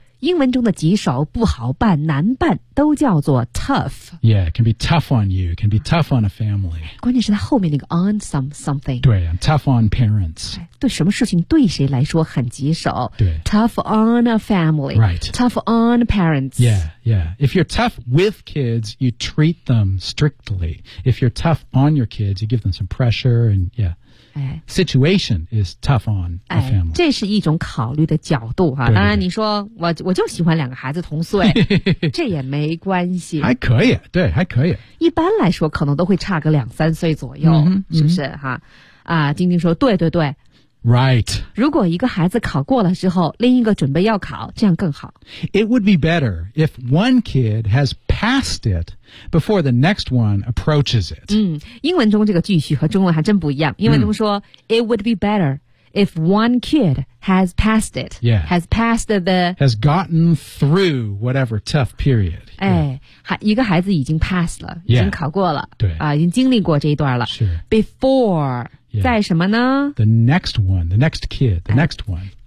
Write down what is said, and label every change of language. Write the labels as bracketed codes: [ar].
[zh] 英文中的棘手、不好办、难办都叫做 tough。 [en] Yeah, it can be tough on you, it can be tough on a family. [zh] 关键是它后面那个 [en] on something。对 ，tough on parents。 [zh] 对什么事情对谁来说很棘手？对 [en] ，tough on a family. Right. Tough on parents. Yeah, yeah. If you're tough with kids, you treat them strictly. If you're tough on your kids, you give them some pressure and yeah. Situation is tough on a family. 哎， [zh] 这是一种考虑的角度哈。当然，你说我就喜欢两个孩子同岁，这也没关系，还可以，对，还可以。一般来说，可能都会差个两三岁左右，是不是哈？啊，晶晶说，对对对 [en] ，Right. [zh] 如果一个孩子考过了之后，另一个准备要考，这样更好。 [en] It would be better if one kid has passed it. Before the next one approaches it. [zh] 嗯，英文中这个句序和中文还真不一样。英文中说、 [en] 嗯、It would be better if one kid has passed it. Yeah. Has passed the... Has gotten through whatever tough period. [zh] 哎、yeah. 一个孩子已经 passed 了、 [en] yeah. [zh] 已经考过了。对。啊、已经经历过这一段了。是。 [en] Before、 [zh] yeah. 在什么呢 [en] The next one, the next kid, the、哎、next one.